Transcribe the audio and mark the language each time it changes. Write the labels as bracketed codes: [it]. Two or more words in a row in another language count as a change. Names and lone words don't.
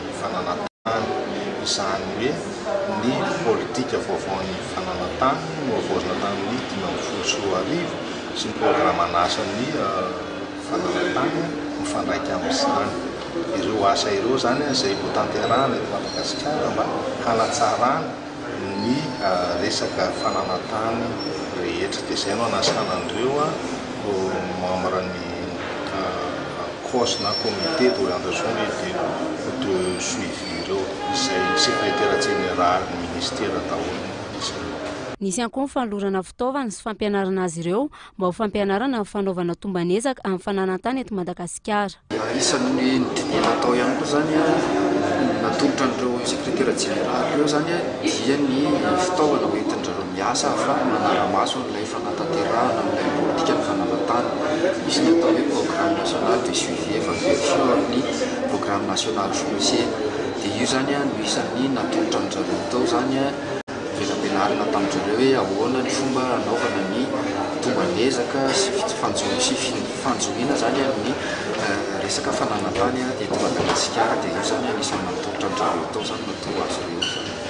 [mg] fananantany izany hoe ny politika vaovao ny fananantany novozona tamin'ny 2014 sy ny programa nasan'ny fananantany mifandraika amin'izany ireo asa ireo zany izay ho tanterahana eto Madagasikara mba hanatsarana ny resaka fananantany rehetra dia izay no anasana an'ireo membre ny COS na [fr] comité d'orientation et de suivi [mg] ireo izay sekretera jeneraly ny ministera daholo Nisy ihany koa ny fanolorana fitaovana sy fampianarana azy ireo mba ho fampianarana amin'ny fanaovana tombanezaka amin'ny fananantany eto Madagasikara. Isan'ny dinihana atao ihany koa zany natolotra an'ireo sekretera jeneraly ireo zany dia ny fitaovana hoentin'ireo miasa fa manara-maso n'ilay fanatanterahana amin'ilay politika ny fananantany. Misy ny atao hoe [fr] programme national de suivi et évaluation [mg] amin'ny [fr] programme national foncier. [mg] Dia io zany no isan'ny natolotra an'ireo tao zany velambenarina tamin'ireo hoe ahoana ny fomba anaovana ny tombanezaka sy fanjohiana zany ny resaka fananantany eto Madagasikara dia io zany anisany natolotra an'ireo tao zany natao azy ireo.